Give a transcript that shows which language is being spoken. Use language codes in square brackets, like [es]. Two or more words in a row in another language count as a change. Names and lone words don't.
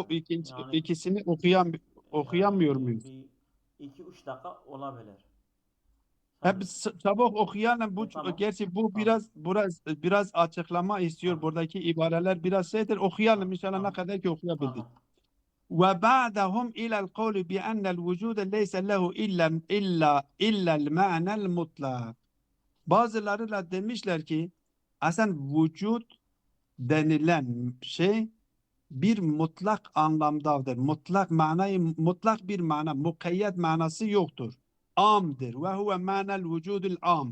[tr] Yani ikisini okuyamıyor muyuz? bir 2-3 dakika olabilir. Hep çabuk okuyalım. Tamam. Gerçi bu Tamam. biraz açıklama istiyor. Tamam. Buradaki ibareler biraz şeydir. Okuyalım Tamam. inşallah ne Tamam. kadar ki okuyabildik. Tamam. [ar] وبعدهم إلى القول بأن الوجود ليس له إلا المعنى المطلق. [tr] Bazıları da demişler ki aslında vücut denilen şey bir mutlak anlamdadır. Mutlak bir mana, mukayyet manası yoktur. Amdır. [ar] وهو معنى الوجود العام.